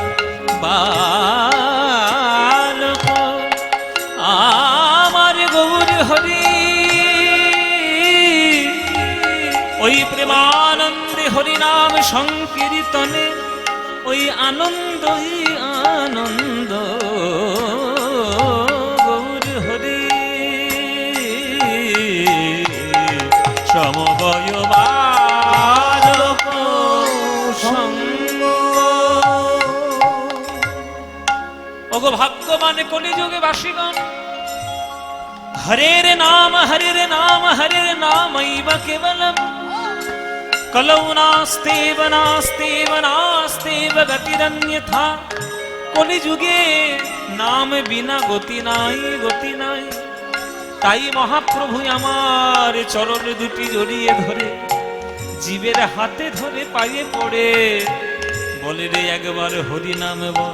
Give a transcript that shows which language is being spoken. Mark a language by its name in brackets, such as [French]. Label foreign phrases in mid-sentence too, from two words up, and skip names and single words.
[Bangla] বালক আমার গৌর হরি, ওই প্রেমানন্দে হরিনাম সংকীর্তনে ওই আনন্দই আনন্দ গৌর হরি, সমবয় বালক সঙ্গ। ওগো ভাগ্যবান কলিযুগে বাসীগণ, [Sanskrit] হরের নাম হরের নাম হরের নামৈব কেবলম, কলৌ নাস্তেব নাস্তেব নাস্তেব গতিরন্যথা। [Bangla] কলিযুগে নাম বিনা গতি নাই, গতি নাই। তাই মহাপ্রভু আমার চরণ দুটি জড়িয়ে ধরে, জীবের হাতে ধরে পায়ে পড়ে বলে রে একবার হরি নাম বল।